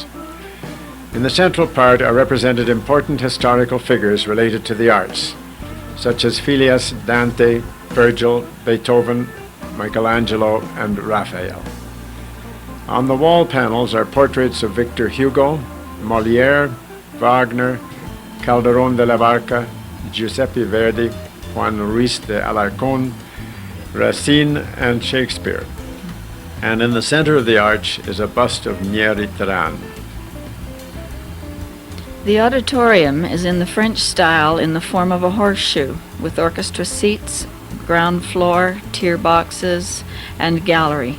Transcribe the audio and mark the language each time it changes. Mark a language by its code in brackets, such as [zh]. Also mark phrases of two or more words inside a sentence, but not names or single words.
[en] In the central part are represented important historical figures related to the arts, such as Phileas, Dante, Virgil, Beethoven, Michelangelo, and Raphael. On the wall panels are portraits of Victor Hugo, Molière, Wagner, Calderón de la Barca, Giuseppe Verdi, Juan Ruiz de Alarcón, Racine, and Shakespeare. And in the center of the arch is a bust of Mier y Terán. The auditorium is in the French style in the form of a horseshoe, with orchestra seats, ground floor, tier boxes, and gallery.